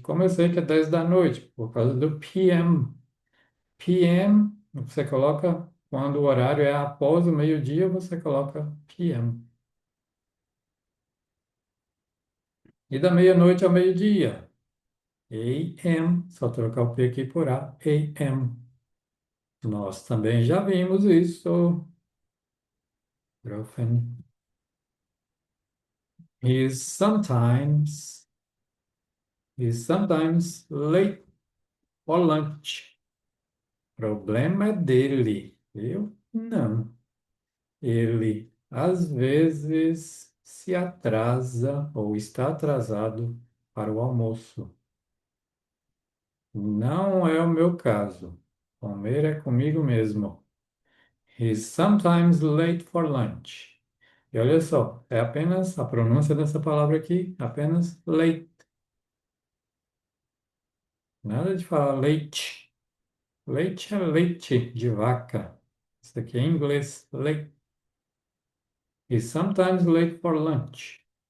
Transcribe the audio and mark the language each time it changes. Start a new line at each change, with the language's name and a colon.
Portuguese: Como eu sei que é 10 da noite? Por causa do PM. PM, você coloca, quando o horário é após o meio-dia, você coloca PM. E da meia-noite ao meio-dia, AM, só trocar o P aqui por A, AM. Nós também já vimos isso.
English: Girlfriend is sometimes, is sometimes late for lunch.
Portuguese: Problema é dele. Eu não. Ele às vezes se atrasa ou está atrasado para o almoço. Não é o meu caso. Comer é comigo mesmo.
English: He's sometimes late for lunch.
Portuguese: E olha só, é apenas a pronúncia dessa palavra aqui, apenas late. Nada de falar leite. Leite é leite de vaca. Isso aqui é em inglês, late.
English: He's sometimes late for lunch.